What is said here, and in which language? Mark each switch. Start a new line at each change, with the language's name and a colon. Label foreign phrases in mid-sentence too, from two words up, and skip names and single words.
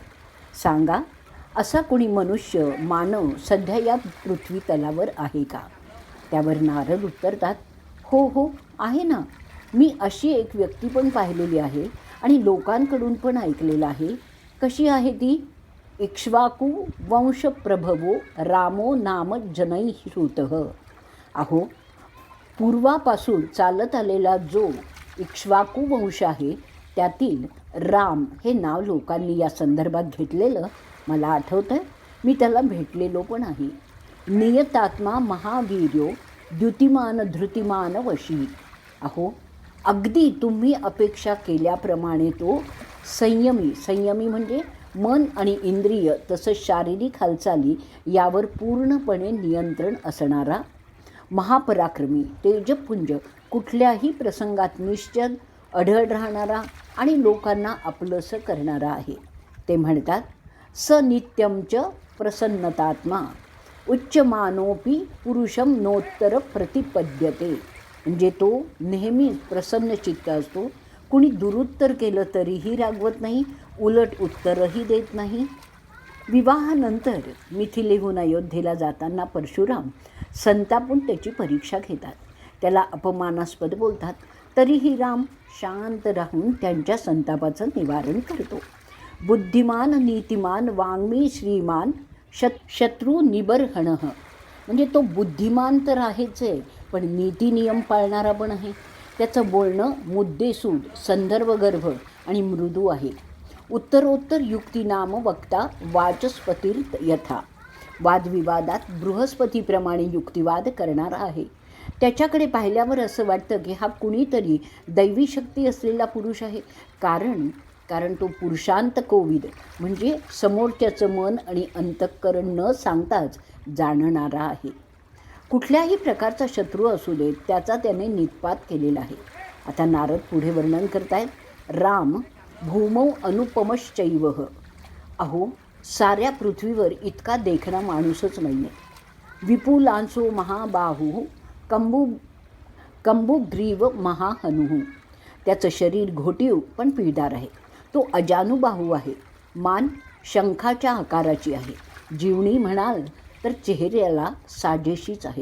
Marathi: सांगा, असा कोणी मनुष्य, मानव सध्या या पृथ्वी तलावर आहे का? त्यावर नारद उत्तरतात, हो आहे ना. मी अशी एक व्यक्ती पण पाहिलेली आहे आणि लोकांकडून पण ऐकलेलं आहे. कशी आहे ती?
Sanskrit: इक्ष्वाकु वंशप्रभवो रामो नाम जनैः श्रुतः.
Marathi: अहो, पूर्वापासून चालत आलेला जो इक्ष्वाकू वंश आहे त्यातील राम हे नाव लोकांनी या संदर्भात घेतलेलं मला आठवतं आहे. मी त्याला भेटलेलो पण आहे.
Sanskrit: नियतात्मा महावीर्यो द्युतिमान धृतिमान वशी.
Marathi: अहो, अगदी तुम्ही अपेक्षा केल्याप्रमाणे तो संयमी म्हणजे मन आणि इंद्रिय तसंच शारीरिक हालचाली यावर पूर्णपणे नियंत्रण असणारा, महापराक्रमी, तेजपुंज, कुठल्याही प्रसंगात निश्चल, अढळ राहणारा आणि लोकांना आपलंसं करणारा आहे. ते म्हणतात
Sanskrit: स नित्यंच प्रसन्नतात्मा उच्चमानोपी पुरुषम नोत्तर प्रतिपद्यते.
Marathi: म्हणजे तो नेहमी प्रसन्नचित्त असतो. कुणी दुरुत्तर केलं तरीही रागवत नाही, उलट उत्तरही देत नाही. विवाहानंतर मिथिलेहून अयोध्येला जाताना परशुराम संतापून त्याची परीक्षा घेतात. त्याला अपमानास्पद बोलतात. तरीही राम शांत राहून त्यांच्या संतापाचं निवारण करतो.
Sanskrit: बुद्धिमान नीतिमान वाङ्मी श्रीमान शत्रू निबर्हण.
Marathi: म्हणजे तो बुद्धिमान तर आहेच आहे, पण नीतिनियम पाळणारा पण आहे. त्याचं बोलणं मुद्देसूद, संदर्भगर्भ आणि मृदू आहे.
Sanskrit: उत्तरोत्तर युक्तिनाम वक्ता वाचस्पतीर यथा.
Marathi: वादविवादात बृहस्पतीप्रमाणे युक्तिवाद करणारा आहे. त्याच्याकडे पाहिल्यावर असं वाटतं की हा कुणीतरी दैवी शक्ती असलेला पुरुष आहे. कारण तो पुरुषांत कोविद म्हणजे समोरच्याचं मन आणि अंतःकरण न सांगताच जाणणारा आहे. कुठल्याही प्रकारचा शत्रू असू देत त्याचा त्याने निष्पात केलेला आहे. आता नारद पुढे वर्णन करतायत.
Sanskrit: राम भूमौ अनुपमश्चैव.
Marathi: अहो, साऱ्या पृथ्वीवर इतका देखणा माणूसच नाही आहे.
Sanskrit: विपुलांसो महाबाहू कंबुग्रीव महाहनुः.
Marathi: त्याचं शरीर घोटीव पण पिळदार आहे. तो अजानुबाहू आहे. मान शंखाच्या आकाराची आहे. जीवणी म्हणाल तर चेहऱ्याला साजेशीच आहे.